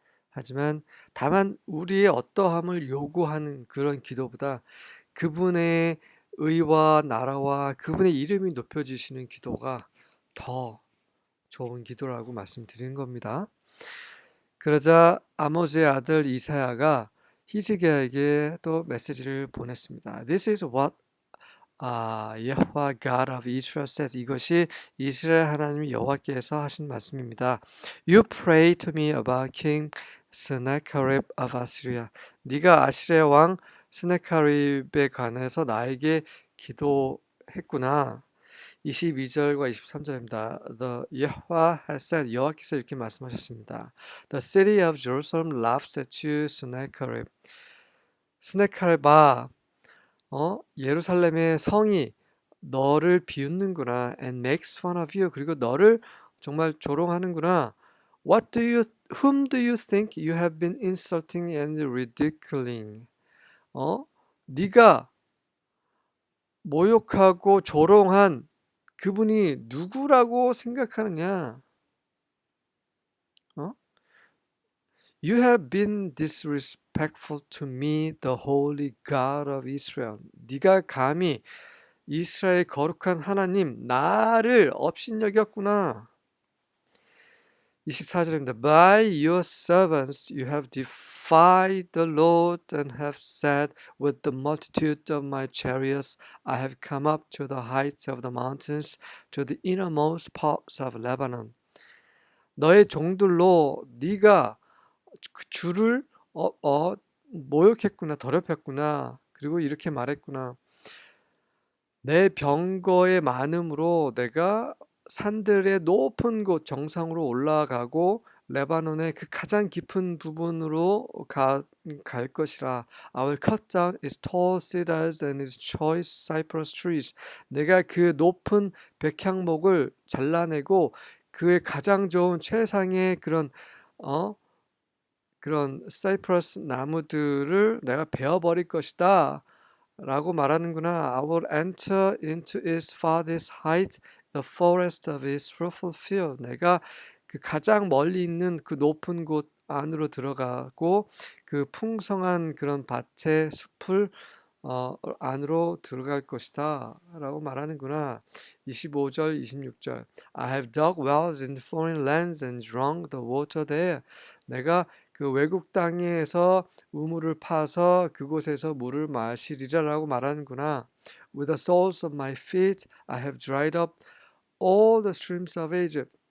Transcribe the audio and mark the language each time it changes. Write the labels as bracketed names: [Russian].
[Korean] 하지만 다만 우리의 어떠함을 요구하는 그런 기도보다 그분의 의와 나라와 그분의 이름이 높여지시는 기도가 더 좋은 기도라고 말씀드리는 겁니다. 그러자 아모즈의 아들 이사야가 히즈기야에게 또 메시지를 보냈습니다. [English] This is what 여호와 God of Israel says. [Korean] 이것이 이스라엘 하나님 여호와께서 하신 말씀입니다. [English] You pray to me about King Sennacherib of Assyria. [Korean] 네가 아시리아 왕 스네카립에 관해서 나에게 기도했구나. 22절과 23절입니다. [English] The Yahweh has said, [Korean] 여호와께서 이렇게 말씀하셨습니다. [English] The city of Jerusalem laughs at you, Sennacherib. [Korean] 스네카립아, 예루살렘의 성이 너를 비웃는구나. [English] And makes fun of you. [Korean] 그리고 너를 정말 조롱하는구나. [English] Whom do you think you have been insulting and ridiculing? [Korean] 네가 모욕하고 조롱한 그분이 누구라고 생각하느냐? [English] You have been disrespectful to me, the holy God of Israel. [Korean] 네가 감히 이스라엘의 거룩한 하나님 나를 업신여겼구나. 24절입니다. [English] By your servants you have defied the Lord and have said, with the multitude of my chariots I have come up to the heights of the mountains, to the innermost parts of Lebanon. [Korean] 너의 종들로 네가 그 주를 모욕했구나, 더럽혔구나. 그리고 이렇게 말했구나. 내 병거의 많음으로 내가 산들의 높은 곳 정상으로 올라가고 레바논의 그 가장 깊은 부분으로 갈 것이라. [English] I will cut down its tall cedars and its choice cypress trees. [Korean] 내가 그 높은 백향목을 잘라내고 그의 가장 좋은 최상의 그런 사이프러스 나무들을 내가 베어버릴 것이다 라고 말하는구나. [English] I will enter into its farthest height, the forest of its fruitful field. [Korean] 내가 그 가장 멀리 있는 그 높은 곳 안으로 들어가고 그 풍성한 그런 밭의 숲을 안으로 들어갈 것이다 라고 말하는구나. 25절 26절 [English] I have dug wells in foreign lands and drunk the water there. [Korean] 내가 그 외국 땅에서 우물을 파서 그곳에서 물을 마시리라 라고 말하는구나. [English] With the soles of my feet I have dried up all the streams of Egypt.